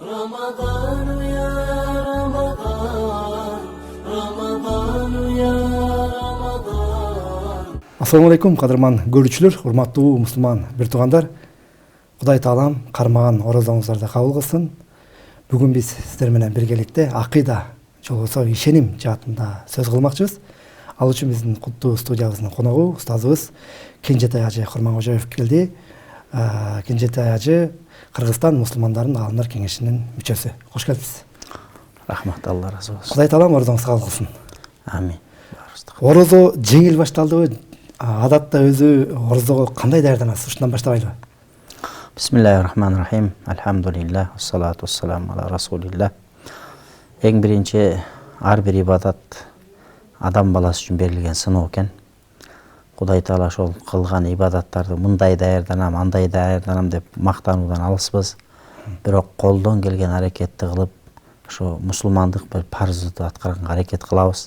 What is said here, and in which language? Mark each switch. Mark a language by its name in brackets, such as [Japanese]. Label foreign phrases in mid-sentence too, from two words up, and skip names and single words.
[Arabic] رمضان يا رمضان رمضان يا رمضان. السلام عليكم [Kyrgyz] кадырман көрүүчүлөр, урматтуу мусулман бир туугандар. Кудай таалам кармаган орозоңуздарды кабыл кылсын. Бүгүн биз сиздер менен биргеликте акыйда жолбосо ишеним жаатында сөз кылмакчыбыз. Ал үчүн биздин куттуу студиябыздын коногу устазыбыз Кенжетай Ажы Курмангожоев келди. Кенжетай Ажы Кыргызстан мусулмандардын аалымдар кеңешинин мүчөсү. Кош келдиңиз. Рахмат, Алла разы болсун. Кудай таалам орозоңуз кабыл кылсын. Амин. Орозо жеңил башталдыбы? Адатта өзү орозого кандай даярданасыз? Ушундан баштабайлыбы? [Arabic] بسم الله الرحمن الرحيم. الحمد لله، الصلاة والسلام على رسول الله. [Kyrgyz] Эң биринчи ар бир ибадат адам баласы үчүн берилген сыноо экен. Кудай таала ошол кылган ибадаттарды мындай даярданам, андай даярданам деп мактануудан алыспыз. Бирок колдон келген аракетти кылып, ошо мусулмандык бир парызды аткарганга аракет кылабыз.